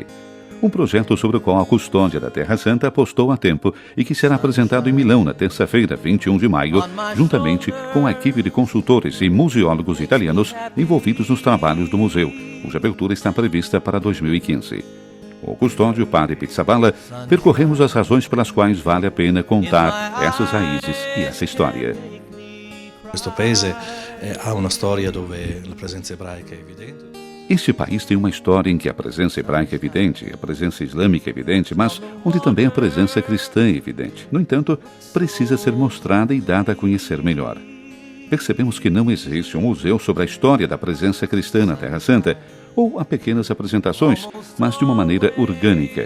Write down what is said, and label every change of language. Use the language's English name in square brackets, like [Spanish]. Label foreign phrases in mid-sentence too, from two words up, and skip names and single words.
[Portuguese] Um projeto sobre o qual a custódia da Terra Santa apostou há tempo e que será apresentado em Milão na terça-feira, 21 de maio, juntamente com a equipe de consultores e museólogos italianos envolvidos nos trabalhos do museu, cuja abertura está prevista para 2015. Com o custódio Padre Pizzaballa, percorremos as razões pelas quais vale a pena contar essas raízes e essa história. [Italian] Questo paese ha una storia dove la presenza ebraica è evidente. [Portuguese] Este país tem uma história em que a presença hebraica é evidente, a presença islâmica é evidente, mas onde também a presença cristã é evidente. No entanto, precisa ser mostrada e dada a conhecer melhor. Percebemos que não existe um museu sobre a história da presença cristã na Terra Santa, ou a pequenas apresentações, mas de uma maneira orgânica.